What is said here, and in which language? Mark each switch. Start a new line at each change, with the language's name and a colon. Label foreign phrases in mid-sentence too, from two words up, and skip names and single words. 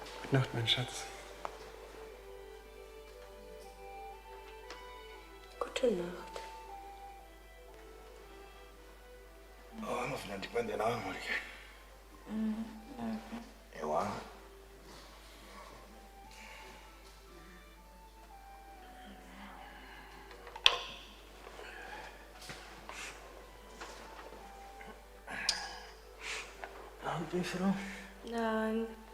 German: Gute Nacht, mein Schatz. Gute Nacht.
Spanish: Oh, no final tipo de nada, Mónica. Igual.
German: Juffrouw? Nein.